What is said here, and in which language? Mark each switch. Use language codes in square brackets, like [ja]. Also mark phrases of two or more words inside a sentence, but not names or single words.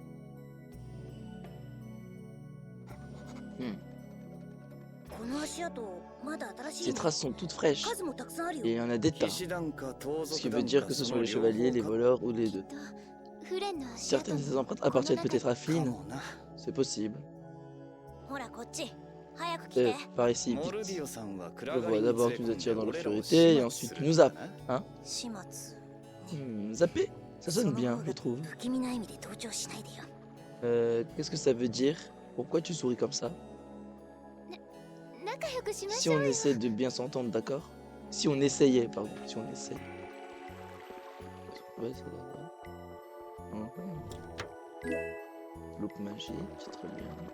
[fr] Ces traces sont toutes fraîches. Et il y en a des tas. [ja] 騎士団か盗 [fr] Ce qui [ja] 賊 [fr] veut [ja] 団 [fr] dire [ja] か [fr] que ce [ja] そ [fr] sont [ja] の [fr] les [ja] 両 [fr] chevaliers, [ja] 方 [fr] les [ja] か [fr] voleurs ou les deux. Certaines de ces empreintes appartiennent peut-être à [ja] か [fr] Flynn. [ja] もな [fr] C'est possible. [ja] ほらこっち早く来て [fr] Par ici, [ja] モルデ [fr] vite. [ja] ィオさんは [fr] Je vois d'abord tu nous attires dans l'obscurité et ensuite tu nous zappes. [ja] 始末 [fr] Zapper? Ça sonne bien, je trouve. [ja] 不気味な意味で同調しないでよ [fr] Qu'est-ce que ça veut dire? Pourquoi tu souris comme ça? Si on essaie de bien s'entendre, d'accord? Si on essayait, pardon. Si on essaie. Ouais, ça va. Loupe magique, très bien.